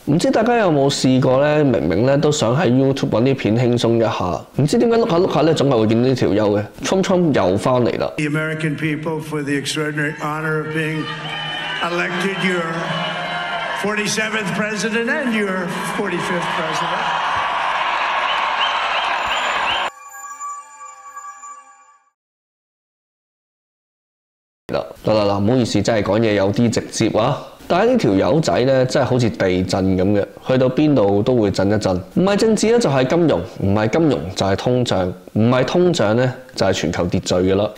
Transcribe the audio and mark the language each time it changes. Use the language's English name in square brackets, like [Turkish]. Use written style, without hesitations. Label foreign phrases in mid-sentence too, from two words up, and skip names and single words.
[Cantonese] 唔知大家有冇試過咧？明明咧都想喺 YouTube 揾啲片輕鬆一下，唔知點解碌下碌下咧，總係會見到呢條友嘅。Trump 又翻嚟啦。 [English] The American people for the extraordinary honor of being elected your 47th president and your 45th president. [Cantonese] 嗱，唔好意思，真係講嘢有啲直接啊！但係呢條友仔咧，真係好似地震咁嘅，去到邊度都會震一震。唔係政治咧，就係金融；唔係金融，就係通脹；唔係通脹咧，就係全球秩序㗎啦。